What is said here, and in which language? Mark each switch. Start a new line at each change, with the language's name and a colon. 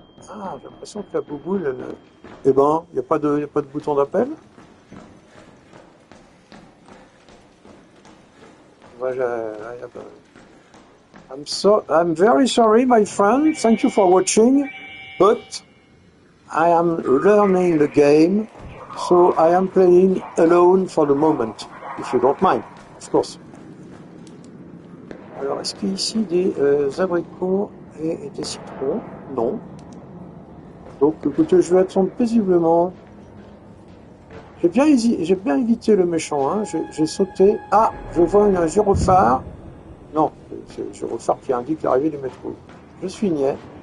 French: Ah, j'ai l'impression que la bouboule, elle... Eh ben, il n'y a pas de bouton d'appel.
English: Voilà, I'm very sorry, my friend. Thank you for watching. But I am learning the game, so I am playing alone for the moment, if you don't mind, of course.
French: Alors, est-ce qu'il y a ici des abricots et des citrons? Non. Donc, écoutez, je vais attendre paisiblement. J'ai bien évité le méchant, hein. J'ai sauté. Ah, je vois un gyrophare. Non, c'est le gyrophare qui indique l'arrivée du métro. Je suis niais.